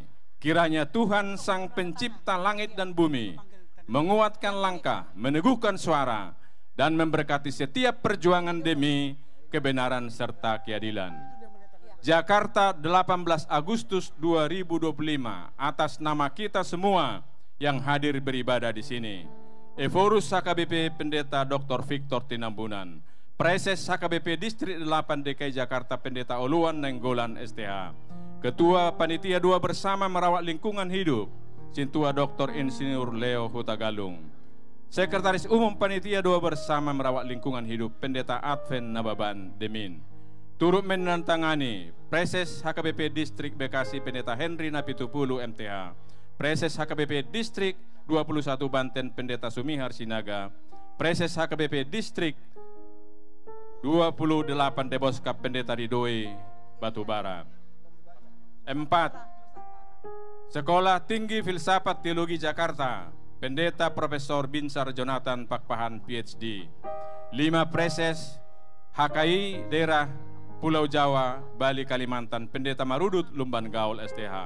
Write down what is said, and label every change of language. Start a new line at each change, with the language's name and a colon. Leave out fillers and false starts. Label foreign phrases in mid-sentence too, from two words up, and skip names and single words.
Indonesian: Kiranya Tuhan Sang Pencipta langit dan bumi menguatkan langkah, meneguhkan suara, dan memberkati setiap perjuangan demi kebenaran serta keadilan. Jakarta 18 Agustus 2025, atas nama kita semua yang hadir beribadah di sini. Eforus HKBP Pendeta Dr. Victor Tinambunan, Preses HKBP Distrik 8 DKI Jakarta Pendeta Oluwan Nenggolan STH, Ketua Panitia 2 Bersama Merawat Lingkungan Hidup, Sintua Dr. Insinyur Leo Hutagalung, Sekretaris Umum Panitia 2 Bersama Merawat Lingkungan Hidup, Pendeta Adven Nababan Demin. Turut menandatangani Preses HKBP Distrik Bekasi Pendeta Henry Napitupulu MTH, Preses HKBP Distrik 21 Banten Pendeta Sumihar Sinaga, Preses HKBP Distrik 28 Deboskap Pendeta Ridoi Batubara. 4. Sekolah Tinggi Filsafat Teologi Jakarta, Pendeta Profesor Binsar Jonathan Pakpahan PhD. 5. Preses HKI Daerah Pulau Jawa, Bali, Kalimantan, Pendeta Marudut Lumban Gaul STH.